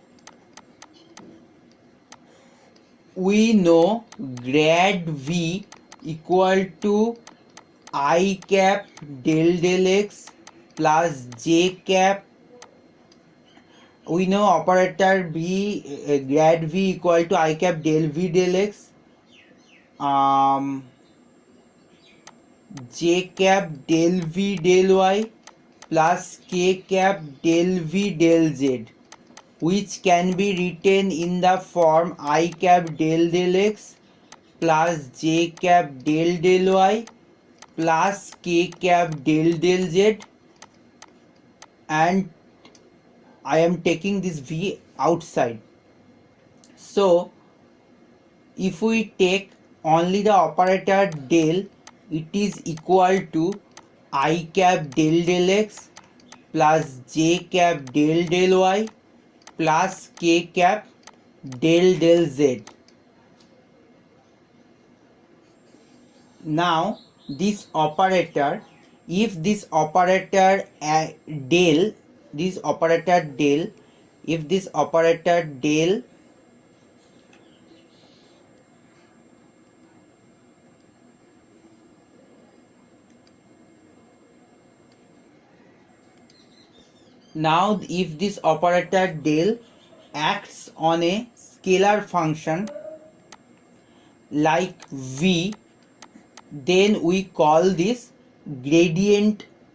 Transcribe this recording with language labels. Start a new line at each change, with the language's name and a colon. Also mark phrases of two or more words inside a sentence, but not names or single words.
English: We know grad v equal to I cap del del x plus j cap. We know operator v, grad v equal to I cap del v del x, j cap del v del y plus k cap del v del z, which can be written in the form I cap del del x plus j cap del del y plus k cap del del z, and I am taking this v outside. So if we take only the operator del, it is equal to I cap del del x plus j cap del del y plus k cap del del z. Now this operator, if this operator del, this operator del, if this operator del now if this operator del acts on a scalar function like v, then we call this gradient.